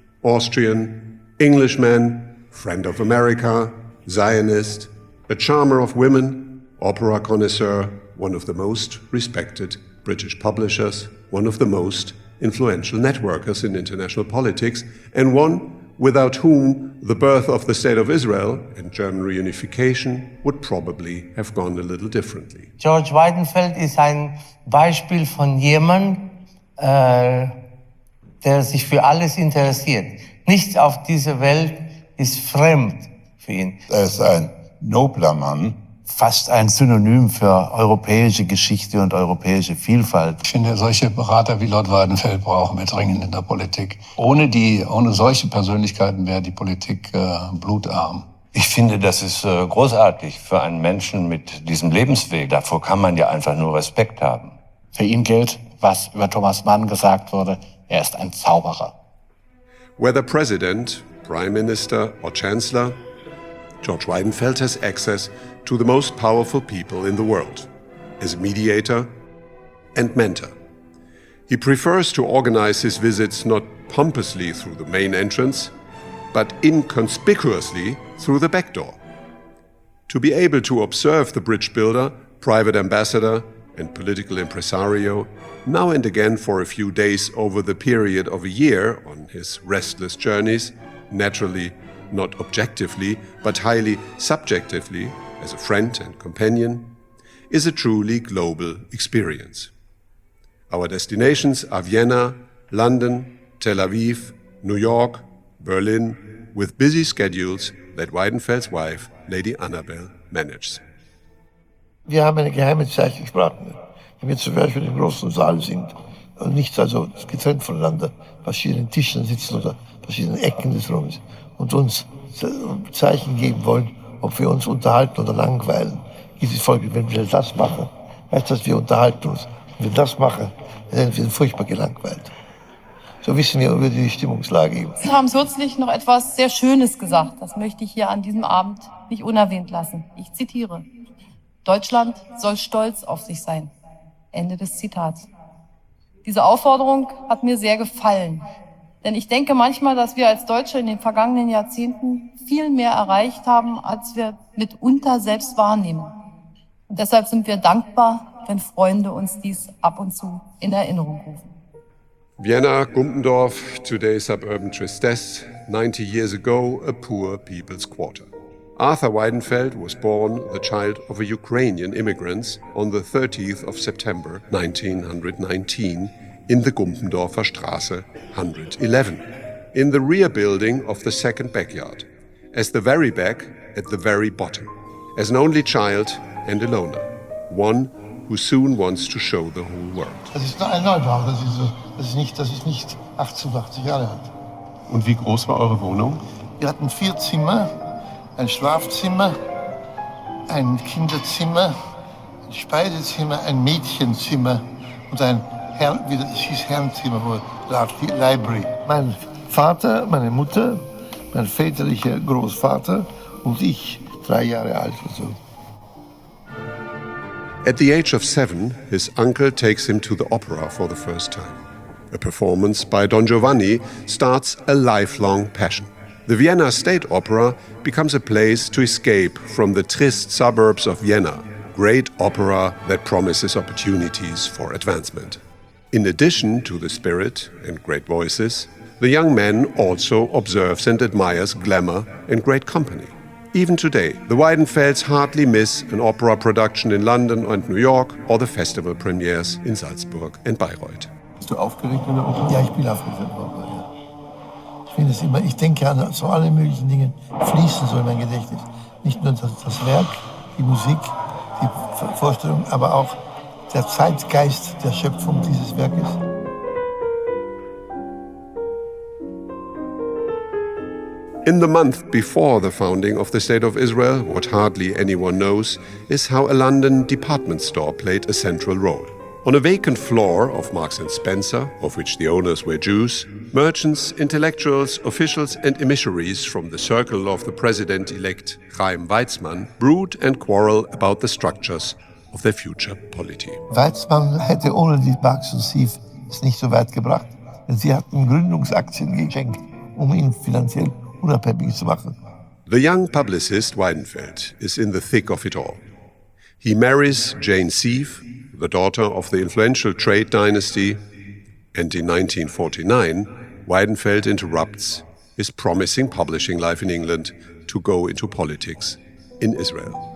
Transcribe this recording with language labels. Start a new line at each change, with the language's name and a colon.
English: Austrian, Englishman, friend of America, Zionist, a charmer of women, opera connoisseur, one of the most respected British publishers, one of the most influential networkers in international politics, and one without whom the birth of the State of Israel and German reunification would probably have gone a little differently.
German: George Weidenfeld ist ein Beispiel von jemandem, der sich für alles interessiert. Nichts auf dieser Welt ist fremd für ihn. Er ist ein nobler Mann. Fast ein Synonym für europäische Geschichte und europäische Vielfalt. Ich finde, solche Berater wie Lord Weidenfeld brauchen wir dringend in der Politik. Ohne solche Persönlichkeiten wäre die Politik blutarm. Ich finde, das ist großartig für einen Menschen mit diesem Lebensweg. Davor kann man ja einfach nur Respekt haben. Für ihn gilt, was über Thomas Mann gesagt wurde, er ist ein Zauberer.
English: Whether President, Prime Minister or Chancellor, George Weidenfeld has access to the most powerful people in the world, as a mediator and mentor. He prefers to organize his visits not pompously through the main entrance, but inconspicuously through the back door. To be able to observe the bridge builder, private ambassador, and political impresario, now and again for a few days over the period of a year on his restless journeys, naturally not objectively, but highly subjectively, as a friend and companion, is a truly global experience. Our destinations are Vienna, London, Tel Aviv, New York, Berlin, with busy schedules that Weidenfeld's wife, Lady Annabelle, manages.
German: Wir haben eine geheime Zeit gesprochen. Wenn wir zum Beispiel im großen Saal sind und nicht also getrennt voneinander, verschiedenen Tischen sitzen oder verschiedenen Ecken des Raumes und uns Zeichen geben wollen, ob wir uns unterhalten oder langweilen. Diese Folge, wenn wir das machen, heißt das, wir unterhalten uns. Wenn wir das machen, dann sind wir furchtbar gelangweilt. So wissen wir über die Stimmungslage. Sie haben kürzlich noch etwas sehr Schönes gesagt. Das möchte ich hier an diesem Abend nicht unerwähnt lassen. Ich zitiere: Deutschland soll stolz auf sich sein. Ende des Zitats. Diese Aufforderung hat mir sehr gefallen. Denn ich denke manchmal, dass wir als Deutsche in den vergangenen Jahrzehnten viel mehr erreicht haben, als wir mitunter selbst wahrnehmen. Und deshalb sind wir dankbar, wenn Freunde uns dies ab und zu in Erinnerung rufen.
English: Vienna, Gumpendorf, today suburban Tristesse, 90 years ago a poor people's quarter. Arthur Weidenfeld was born the child of a Ukrainian immigrant on the 30th of September 1919 in the Gumpendorfer Straße 111, in the rear building of the second backyard, as the very back at the very bottom, as an only child and a loner, one who soon wants to show the whole world.
German: Das ist ein Neubau, das ist nicht 88 Jahre alt. Und wie groß war eure Wohnung? Wir hatten 4 Zimmer, ein Schlafzimmer, ein Kinderzimmer, ein Speisezimmer, ein Mädchenzimmer und ein Herrenzimmer, Library. Mein Vater, meine Mutter mein väterlicher Großvater und ich 3 Jahre alt oder so.
English: At the age of 7, his uncle takes him to the opera for the first time. A performance by Don Giovanni starts a lifelong passion. The Vienna State Opera becomes a place to escape from the triste suburbs of Vienna, great opera that promises opportunities for advancement. In addition to the spirit and great voices, the young man also observes and admires glamour and great company. Even today, the Weidenfelds hardly miss an opera production in London and New York or the festival premieres in Salzburg and Bayreuth.
German: Bist du aufgeregt in der Oper? Ja, ich bin aufgeregt in der Oper, ja. Ich finde es immer, ich denke an so alle möglichen Dinge fließen so in mein Gedächtnis. Nicht nur das Werk, die Musik, die Vorstellung, aber auch der Zeitgeist der Schöpfung dieses Werkes.
English: In the month before the founding of the State of Israel, what hardly anyone knows is how a London department store played a central role. On a vacant floor of Marks & Spencer, of which the owners were Jews, merchants, intellectuals, officials and emissaries from the circle of the president-elect Chaim Weizmann brood and quarrel about the structures of their future polity.
German: Weizmann hätte ohne die Marx und Sief es nicht so weit gebracht, denn sie hatten Gründungsaktien geschenkt, ihn finanziell unabhängig zu machen.
English: The young publicist Weidenfeld is in the thick of it all. He marries Jane Sief, the daughter of the influential trade dynasty, and in 1949, Weidenfeld interrupts his promising publishing life in England to go into politics in Israel.